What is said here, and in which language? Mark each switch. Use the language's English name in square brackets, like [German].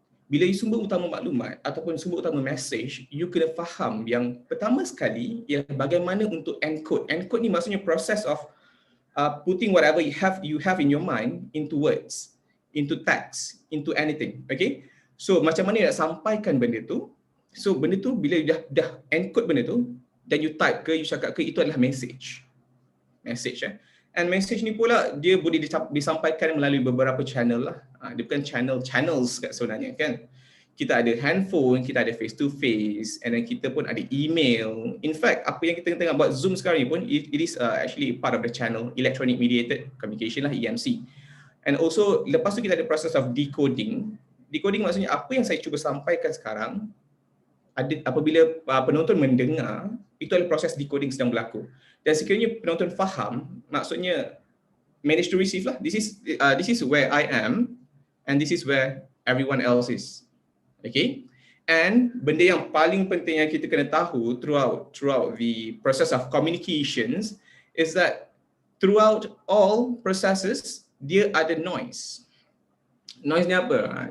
[Malay] Bila you sumber utama maklumat ataupun sumber utama message, you kena faham yang pertama sekali ialah bagaimana untuk encode. Encode ni maksudnya [English] process of putting whatever you have in your mind into words, into text, into anything. [Malay] Okay. So macam mana nak sampaikan benda tu? So benda tu bila dah encode benda tu, dan you type ke, you cakap ke, itu adalah message. Message And message ni pula dia boleh disampaikan melalui beberapa channel lah. Dia bukan channels kat sebenarnya kan. Kita ada handphone, kita ada [English] face to face, [Malay] and then kita pun ada email. [English] In fact, [Malay] apa yang kita tengah buat Zoom sekarang ni pun, [English] it is actually part of the channel, electronic mediated communication lah, EMC. [Malay] And also lepas tu kita ada [English] process of decoding. [Malay] Decoding maksudnya apa yang saya cuba sampaikan sekarang, apabila penonton mendengar, itu adalah proses decoding sedang berlaku. Dan sekiranya penonton faham, maksudnya [English] manage to receive [Malay] lah. [English] This is where I am and this is where everyone else is. [Malay] Okay? And benda yang paling penting yang kita kena tahu [English] throughout the process of communications is that throughout all processes, [Malay] dia ada noise. Noise ni apa?